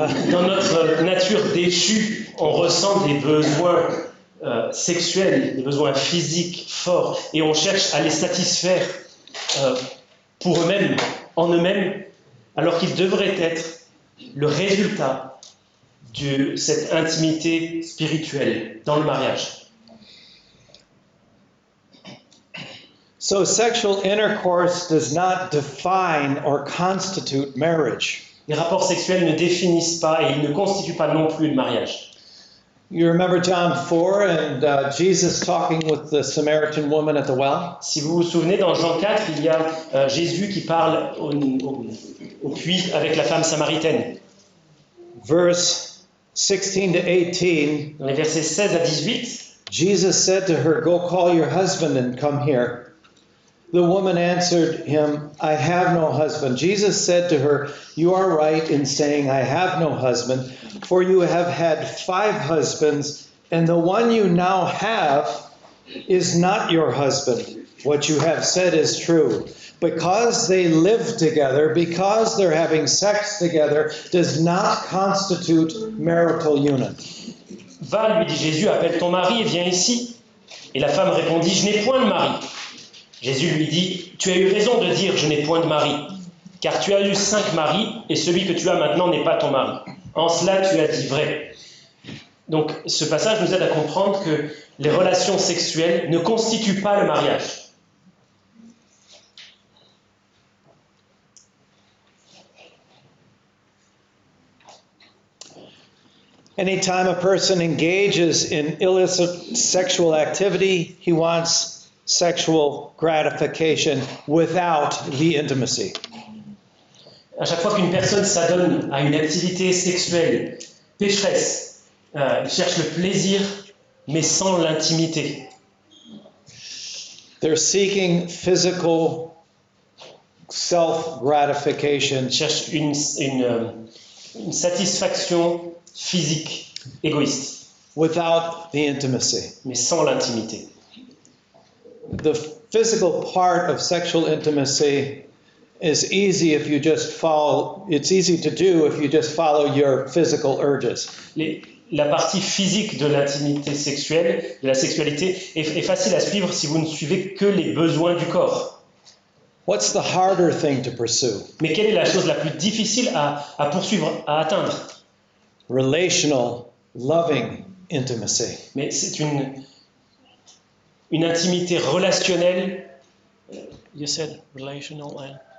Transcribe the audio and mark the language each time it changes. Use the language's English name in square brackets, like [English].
[French] Dans notre nature déchue, on ressent des besoins sexuels, des besoins physiques forts, et on cherche à les satisfaire pour eux-mêmes, en eux-mêmes, alors qu'ils devraient être le résultat de cette intimité spirituelle dans le mariage. [English] So sexual intercourse does not define or constitute marriage. [French] Les rapports sexuels ne définissent pas et ils ne constituent pas non plus le mariage. [English] You remember John 4 and Jesus talking with the Samaritan woman at the well? [French] Si vous vous souvenez, dans Jean 4, il y a Jésus qui parle au puits avec la femme samaritaine. [English] Verse 16 to 18, [French] Dans les versets 16 à 18, [English] Jesus said to her, "Go call your husband and come here." The woman answered him, "I have no husband." Jesus said to her, "You are right in saying, 'I have no husband,' for you have had 5 husbands, and the one you now have is not your husband. What you have said is true." Because they live together, because they're having sex together, does not constitute marital union. [French] Va, lui dit Jésus, appelle ton mari et viens ici. Et la femme répondit, je n'ai point de mari. Jésus lui dit, tu as eu raison de dire, je n'ai point de mari, car tu as eu 5 maris, et celui que tu as maintenant n'est pas ton mari. En cela, tu as dit vrai. Donc, ce passage nous aide à comprendre que les relations sexuelles ne constituent pas le mariage. [English] Anytime a person engages in illicit sexual activity, he wants sexual gratification without the intimacy. [French] À chaque fois qu'une personne s'adonne à une activité sexuelle pécheresse, il cherche le plaisir, mais sans l'intimité. [English] They're seeking physical self-gratification [French] Il cherche une satisfaction physique, égoïste, [English] without the intimacy. [French] mais sans l'intimité. [English] The physical part of sexual intimacy is easy if you just follow, it's easy to do if you just follow your physical urges. [French] La partie physique de l'intimité sexuelle, de la sexualité, est facile à suivre si vous ne suivez que les besoins du corps. [English] What's the harder thing to pursue? [French] Mais quelle est la chose la plus difficile à poursuivre, à atteindre? [English] Relational, loving intimacy. [French] Mais c'est une intimité relationnelle, [English] you said relational,